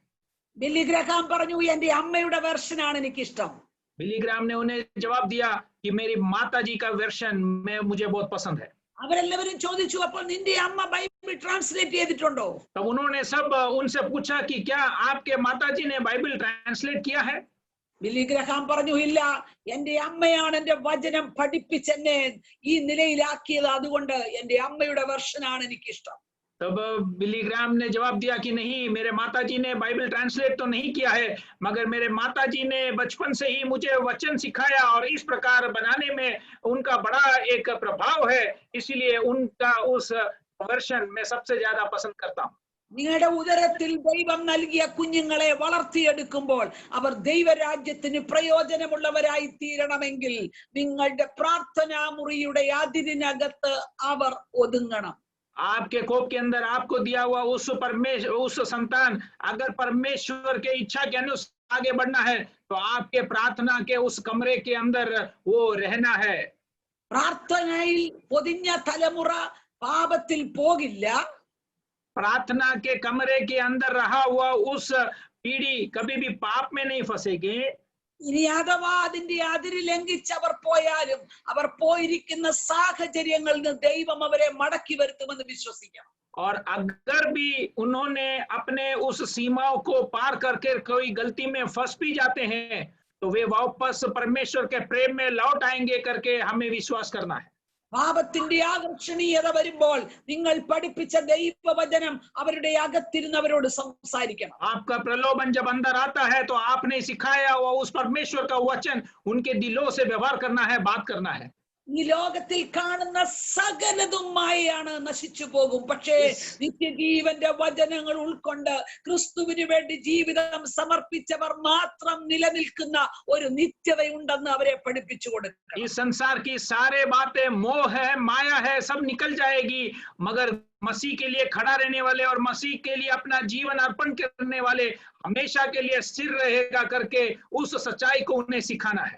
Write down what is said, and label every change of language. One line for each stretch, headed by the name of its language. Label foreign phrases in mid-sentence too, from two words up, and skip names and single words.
Malayalam: ബില്ലി ഗ്രഹാം പറഞ്ഞു, എന്റെ അമ്മയുടെ വെർഷൻ ആണ് എനിക്കിഷ്ടം.
Hindi: बिली ग्राम ने उन्हें जवाब दिया कि मेरी माता जी का वर्षन मुझे बहुत पसंद है.
Malayalam: അവരെല്ലാവരും ചോദിച്ചു, അപ്പോൾ നിന്റെ അമ്മ ബൈബിൾ ട്രാൻസ്ലേറ്റ് ചെയ്തിട്ടുണ്ടോ?
Hindi: तब उन्होंने सब उनसे पूछा कि क्या आपके माता जी ने बाइबल ट्रांसलेट किया है?
Malayalam: ബില്ലി ഗ്രഹാം പറഞ്ഞു, ഇല്ല, എന്റെ അമ്മയാണ് എന്റെ വചനം പഠിപ്പിച്ചെന്നെ ഈ നിലയിലാക്കിയത്, അതുകൊണ്ട് എന്റെ അമ്മയുടെ വെർഷനാണ് എനിക്കിഷ്ടം.
Hindi: तब बिली ग्राम ने जवाब दिया कि नहीं, मेरे माताजी ने बाइबल ट्रांसलेट तो नहीं किया है, मगर मेरे माताजी ने बचपन से ही मुझे वचन सिखाया और इस प्रकार बनाने में उनका बड़ा एक प्रभाव है, इसलिए उनका उस वर्षन मैं सबसे ज्यादा पसंद करता हूँ.
Malayalam: നിങ്ങളുടെ ഉദരത്തിൽ ദൈവം നൽകിയ കുഞ്ഞുങ്ങളെ വളർത്തിയെടുക്കുമ്പോൾ അവർ ദൈവരാജ്യത്തിന് പ്രയോജനമുള്ളവരായി തീരണമെങ്കിൽ നിങ്ങളുടെ പ്രാർത്ഥനാ മുറിയുടെ അതിരിനകത്ത് അവർ ഒതുങ്ങണം.
Hindi: आपके कोप के अंदर आपको दिया हुआ उस संतान अगर परमेश्वर के इच्छा के अनुसार आगे बढ़ना है तो आपके प्रार्थना के उस कमरे के अंदर वो रहना है.
Malayalam: പ്രാർത്ഥനയിൽ പൊതിഞ്ഞ തലമുറ പാപത്തിൽ പോകില്ല.
Hindi: प्रार्थना के कमरे के अंदर रहा हुआ उस पीढ़ी कभी भी पाप में नहीं फंसेगी.
Malayalam: ഇനി അഥവാ അതിന്റെ അതിര് ലംഘിച്ചവർ പോയാലും അവർ പോയിരിക്കുന്ന സാഹചര്യങ്ങളിൽ നിന്ന് ദൈവം അവരെ മടക്കി വരുത്തുമെന്ന് വിശ്വസിക്കണം.
Hindi: और अगर भी उन्होंने अपने उस सीमाओं को पार करके कोई गलती में फंस भी जाते हैं तो वे वापस परमेश्वर के प्रेम में लौट आएंगे करके हमें विश्वास करना है.
Malayalam: പാപത്തിന്റെ ആകർഷണീയത വരുമ്പോൾ നിങ്ങൾ പഠിപ്പിച്ച ദൈവവചനം അവരുടെ അകത്തിരുന്നവരോട് സംസാരിക്കണം.
Hindi: आपका प्रलोभन जब अंदर आता है तो आपने सिखाया हुआ उस परमेश्वर का वचन उनके दिलों से व्यवहार करना है, बात करना है.
Malayalam: ഈ ലോകത്തിൽ കാണുന്ന സകലതും മായയാണ്, നശിച്ചു പോകും. പക്ഷേ നിത്യജീവന്റെ വചനങ്ങൾ ഉൾക്കൊണ്ട് ക്രിസ്തുവിന് വേണ്ടി ജീവിതം സമർപ്പിച്ചവർ മാത്രം നിലനിൽക്കുന്ന ഒരു നിത്യതയുണ്ടെന്ന് അവരെ പഠിപ്പിച്ചു കൊടുക്കണം.
Hindi: इस संसार की सारे बातें मोह है, माया है, सब निकल जाएगी, मगर मसीह के लिए खड़ा रहने वाले और मसीह के लिए अपना जीवन अर्पण करने वाले हमेशा के लिए स्थिर रहेगा करके उस सच्चाई को उन्हें सिखाना है.